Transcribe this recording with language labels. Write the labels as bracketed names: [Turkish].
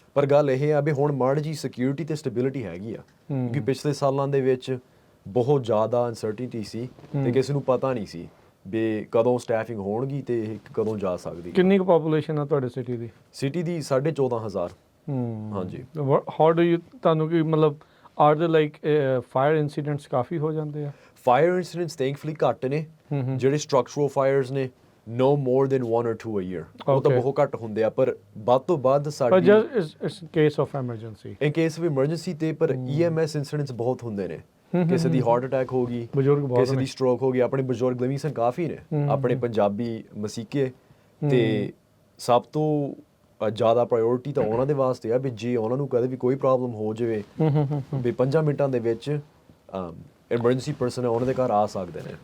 [Punjabi] ਪਰ ਗੱਲ ਇਹ ਆ ਵੀ ਹੁਣ ਮਾੜੀ ਜਿਹੀ ਸਿਕਿਉਰਿਟੀ ਅਤੇ ਸਟੈਬਿਲਿਟੀ ਹੈਗੀ ਆ, ਕਿਉਂਕਿ ਪਿਛਲੇ ਸਾਲਾਂ ਦੇ ਵਿੱਚ ਬਹੁਤ ਜ਼ਿਆਦਾ ਅਨਸਰਟਨਟੀ ਸੀ ਅਤੇ ਕਿਸੇ ਨੂੰ ਪਤਾ ਨਹੀਂ ਸੀ ਵੀ ਕਦੋਂ ਸਟੈਫਿੰਗ ਹੋਣਗੀ ਅਤੇ ਇਹ ਕਦੋਂ ਜਾ ਸਕਦੀ। ਕਿੰਨੀ ਕੁ ਪਾਪੂਲੇਸ਼ਨ ਆ ਤੁਹਾਡੇ ਸਿਟੀ ਦੀ? ਸਿਟੀ ਦੀ 14,500। ਹਾਂਜੀ। [English] how do you, [Punjabi] ਤੁਹਾਨੂੰ ਕੀ ਮਤਲਬ ਆਰ ਦੇ ਲਾਈਕ ਫਾਇਰ ਇਨਸੀਡੈਂਟਸ ਕਾਫੀ ਹੋ ਜਾਂਦੇ ਆ? ਫਾਇਰ ਇਨਸੀਡੈਂਟਸ ਥੈਂਕਫੁਲੀ ਘੱਟ ਨੇ। ਜਿਹੜੇ ਸਟਰਕਚਰਲ ਫਾਇਰਸ ਨੇ [English] no more than 1 or 2 a year [Punjabi] ਉਹ ਤਾਂ [English] Okay. [Punjabi] ਬਹੁਤ ਘੱਟ ਹੁੰਦੇ ਆ ਪਰ ਵੱਧ ਤੋਂ ਵੱਧ [English] But [Punjabi] ਸਾਡੀ [English] just it's in case of emergency. In case of emergency [Punjabi] ਤੇ ਪਰ EMS ਇਨਸੀਡੈਂਟਸ ਬਹੁਤ ਹੁੰਦੇ ਨੇ ਕਿਸੇ ਦੀ ਹਾਰਟ ਅਟੈਕ ਹੋ ਗਈ ਬਜ਼ੁਰਗ ਬਹੁਤ ਕਿਸੇ ਦੀ ਸਟ੍ਰੋਕ ਹੋ ਗਈ ਆਪਣੇ ਬਜ਼ੁਰਗ ਲਿਵਿੰਗਸਟਨ ਕਾਫੀ ਨੇ ਆਪਣੇ ਪੰਜਾਬੀ ਮਸੀਕੇ ਤੇ ਸਭ ਤੋਂ ਜ਼ਿਆਦਾ ਪ੍ਰਾਇੋਰਟੀ ਤਾਂ ਉਹਨਾਂ ਦੇ ਵਾਸਤੇ ਆ ਵੀ ਜੇ ਉਹਨਾਂ ਨੂੰ ਕਦੇ ਵੀ ਕੋਈ ਪ੍ਰੋਬਲਮ ਹੋ ਜਾਵੇ ਵੀ 5 ਮਿੰਟਾਂ ਦੇ ਵਿੱਚ ਐਮਰਜੈਂਸੀ ਪਰਸਨ ਉਹਨਾਂ ਦੇ ਘਰ ਆ ਸਕਦੇ ਨੇ